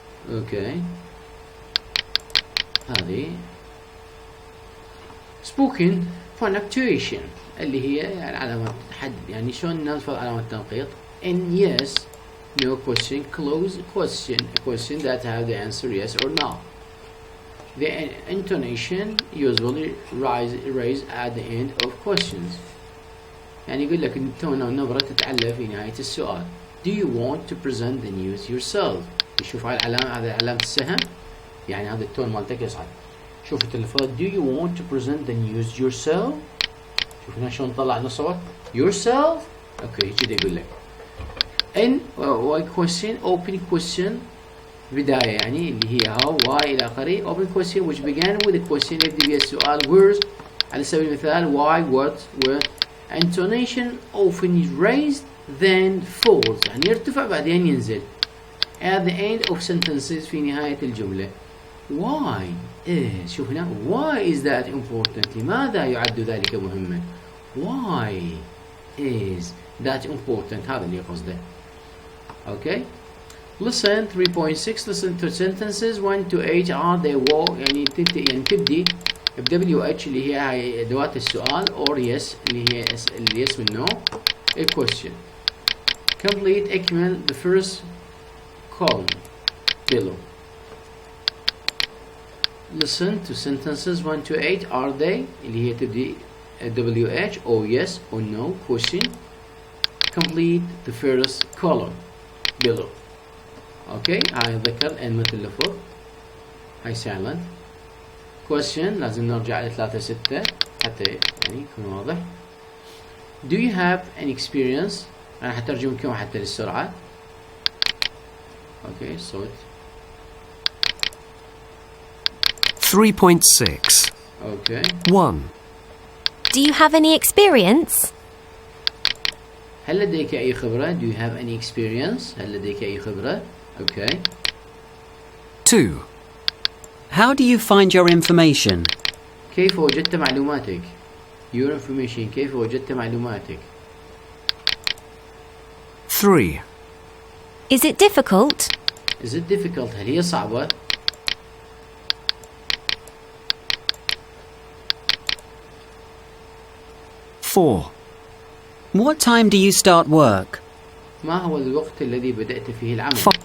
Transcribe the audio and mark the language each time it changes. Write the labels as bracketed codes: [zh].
[ar] okay هذه [en] spoken punctuation [ar] اللي هي يعني علامات حد يعني شلون نلفظ علامات التنقيط. [en] in yes no question close question a question that have the answer yes or no. the intonation usually raise at the end of questions [ar] يعني يقول لك التون أو النبرة تتعلى في نهاية السؤال. [en] do you want to present the news yourself [ar] يشوف هاي العلامة، هذا علامة السهم يعني هذا التون مالتك يصعد. شوف التلفظ [en] do you want to present the news yourself. [ar] شوف هنا شلون طلع لنا صوت [en] yourself. [ar] اوكي كذا يقول لك. [en] in question open question [ar] بداية يعني اللي هي how why إلى آخره. [en] open question which began with a question [ar] يبدأ بها السؤال. [en] words [ar] على سبيل المثال [en] why what where. intonation often raised then falls [ar] يعني يرتفع بعدين ينزل. [en] at the end of sentences [ar] في نهاية الجملة. [en] why is [ar] شوف هنا [en] why is that important [ar] لماذا يعد ذلك مهما. [en] why is that important [ar] هذا اللي قصده. [en] okay listen 3.6 listen to sentences 1 to 8 are they [ar] يعني تبدي ب [en] WH [ar] اللي هي هاي أدوات السؤال [en] or yes [ar] اللي هي اليس والنو. [en] a question complete [ar] اكمل [en] the first column below. listen to sentences 1 to 8 are they [ar] اللي هي تبدي [en] WH or yes or no question complete the first column below. [ar] اوكي هاي ذكر ان مثل اللفظ هاي silent. question لازم نرجع ل 3-6 حتى يعني يكون واضح. [en] do you have an experience [ar] انا حترجم لكم حتى للسرعة. اوكي صوت 3.6 اوكي 1 [en] Do you have any experience? [ar] هل لديك أي خبرة. [en] do you have any experience [ar] هل لديك أي خبرة. اوكي 2 [en] How do you find your information? [ar] كيف وجدت معلوماتك. [en] your information [ar] كيف وجدت معلوماتك. 3 [en] Is it difficult? is it difficult [ar] هل هي صعبة. [en] 4 What time do you start work? [ar] ما هو الوقت الذي بدأت فيه العمل.